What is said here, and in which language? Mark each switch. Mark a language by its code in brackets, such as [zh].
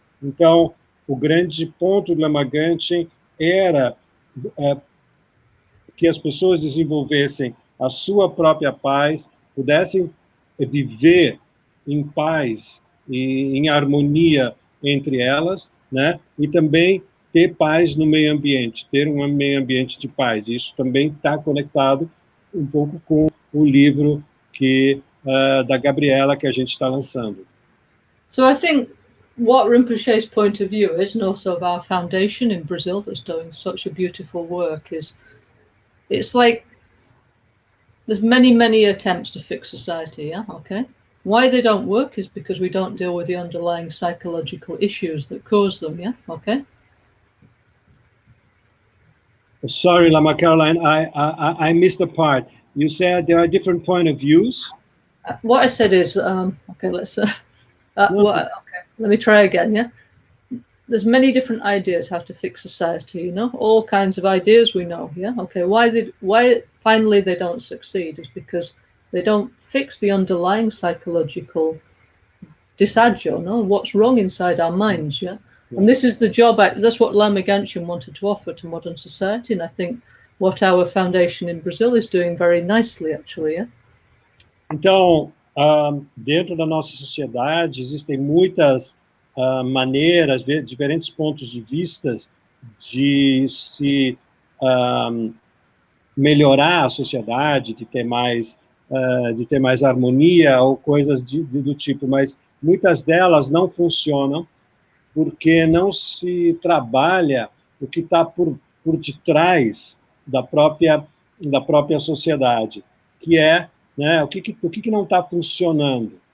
[pt] Então, o grande ponto do Lama Gangchen era que as pessoas desenvolvessem a sua própria paz, pudessem viver em paz e em harmonia entre elas, né? E também ter paz no meio ambiente, ter um meio ambiente de paz. Isso também está conectado um pouco com o livro da Gabriela que a gente está lançando. [en] So I think what Rinpoche's point of view is, and also of our foundation in Brazil that's doing such a beautiful work, is it's like there's many attempts to fix society, yeah, okay? Why they don't work is because we don't deal with the underlying psychological issues that cause them, yeah, okay? Sorry, Lama Caroline, I missed a part. You said there are different point of views? What I said is, okay, let's... okay, let me try again, yeah? There's many different ideas how to fix society, you know? All kinds of ideas we know, yeah? Okay, why finally they don't succeed is because they don't fix the underlying psychological disagio, no? What's wrong inside our minds, yeah? And this is the job, that's what Lama Ganchen wanted to offer to modern society, and I think what our foundation in Brazil is doing very nicely, actually, yeah? [pt] Então, dentro da nossa sociedade, existem muitas maneiras, diferentes pontos de vista de se melhorar a sociedade, de ter mais harmonia ou coisas do tipo, mas muitas delas não funcionam porque não se trabalha o que está por detrás da própria sociedade, que é, né, o que não está funcionando.